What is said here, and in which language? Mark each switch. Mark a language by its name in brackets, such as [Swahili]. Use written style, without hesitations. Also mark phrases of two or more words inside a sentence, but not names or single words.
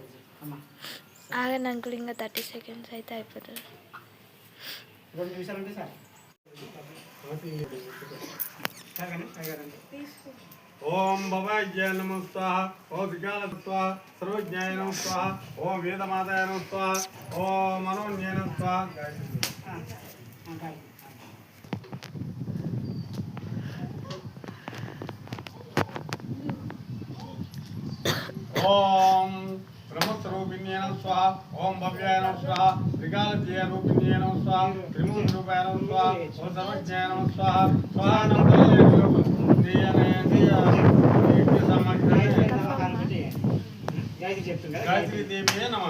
[Telugu] ఆగండి అంకుల్ ఇంకా 30 సెకండ్స్ అయితే అయిపోతుంది 2 నిమిషాలు ఉంటే సార్ [Sanskrit] ओम भवाय नमः स्वाहा ओम विकाल स्वाहा सर्वज्ञाय नमः स्वाहा ओम वेदमाताय नमः स्वाहा ओम मनोन्याय नमः स्वाहा ओम ब्रह्मस्वरूपिण्ये नमः स्वाहा ओम भव्याय नमः स्वाहा विकालज्ञाय रूपिण्ये नमः स्वाहा त्रिमूर्तिरूपाय नमः स्वाहा ओम सर्वज्ञाय नमः स्वाहा स्वाहा नमः गायत्री देवी नमः